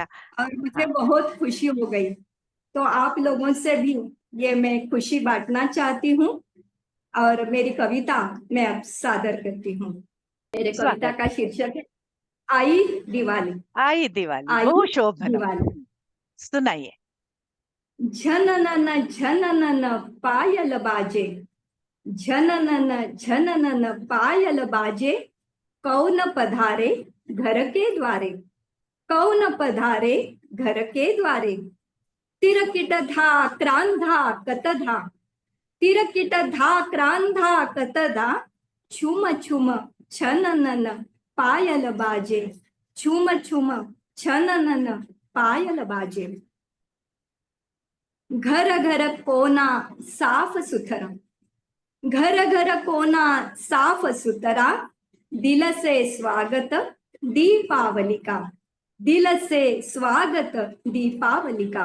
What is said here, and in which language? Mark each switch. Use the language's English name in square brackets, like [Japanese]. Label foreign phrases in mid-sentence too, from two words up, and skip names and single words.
[Hindi] और मुझे हाँ, बहुत खुशी हो गई। तो आप लोगों से भी ये मैं खुशी बांटना चाहती हूँ। और मेरी कविता मैं अब सादर करती हूँ। मेरे कविता स्वागत का है। शीर्षक है आई दिवाली। आई दिवाली, आई [Sanskrit] बहु शोभनम। [Hindi] दिवाली। सुनाइए। झननन झननन पायल बाजे, झननन झननन पायल बाजे, कौन पधारे घर के द्वारे, कौन पधारे घर के द्वारे। तिरकिट धा क्रांधा कतधा, तिरकिट धा क्रांधा कतदा, छुम छुम छननन पायल बाजे, छुम छुम छननन पायल बाजे। घर घर कोना साफ सुथरा, घर घर कोना साफ सुथरा, दिल से स्वागत दीपावली का, दिल से स्वागत दीपावली का।